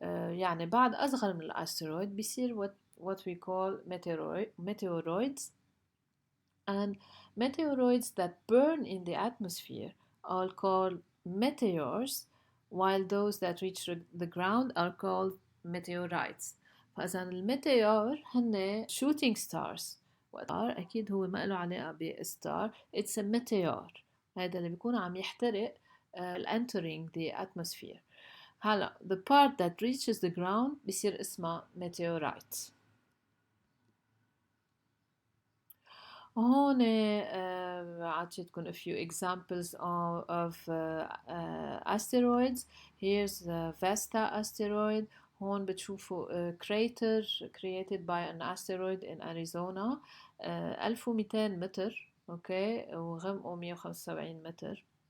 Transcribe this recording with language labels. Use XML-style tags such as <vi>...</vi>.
<ar>يعني بعد أصغر من الأسترويد بيصير</ar> <en>what we call meteoroids and meteoroids that burn in the atmosphere are called meteors while those that reach the ground are called meteorites.</en> <ar>فإذا الميتيور هن</ar> <en>shooting stars</en> <ar>أكيد هو ما له علاقة بستار</ar> <en>it's a meteor</en> <ar>هذا اللي بيكون عم يحترق</ar> <en>entering the atmosphere. هلا the part that reaches the ground</en> <ar>بيصير اسمها</ar> <en>meteorite.</en> <ar>هون عطيتكم</ar> <en>a few examples of asteroids. Here's the Vesta asteroid.</en> <ar>هون بتشوفوا</ar> <en>crater created by an asteroid in Arizona 1200 متر okay</en> <ar>وغمقه 175 متر.</ar>